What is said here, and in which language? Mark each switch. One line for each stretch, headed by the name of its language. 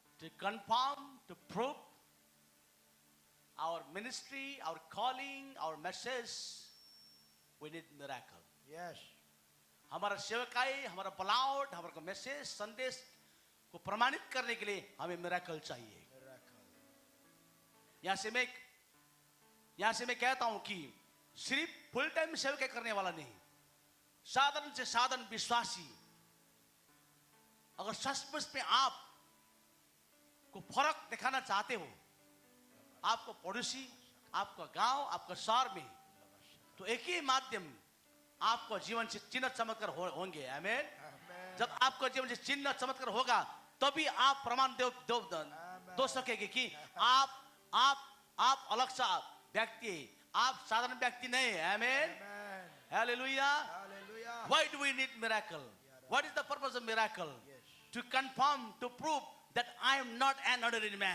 English: To confirm, to prove our ministry, our calling, our message, we need miracle. Yes.
Hindi: हमारा सेवकाई, हमारा बलाउट, हमारा message, संदेश को प्रमाणित करने के लिए हमें मिरेकल चाहिए।
English: Miracle.
Hindi: यहाँ से मैं कहता हूं कि सिर्फ फुल टाइम सेवकाई करने वाला नहीं, साधारण से साधारण विश्वासी अगर सचमुच में आप को फर्क दिखाना चाहते हो, आपको पड़ोसी, आपका गांव, आपका शहर में, तो एक ही माध्यम आपको जीवन से चिन्ह चमत्कार होंगे। आमीन।
English: Amen.
Hindi: जब आपको जीवन से चिन्ह चमत्कार होगा तभी आप प्रमाण दो सकेंगे कि आप अलग सा व्यक्ति, आप साधारण व्यक्ति नहीं। आमीन।
English: Amen.
Hindi: Hallelujah.
English: Hallelujah. Why do we need miracle? What is the purpose of miracle? Yes. To confirm, to prove that I am not an ordinary man.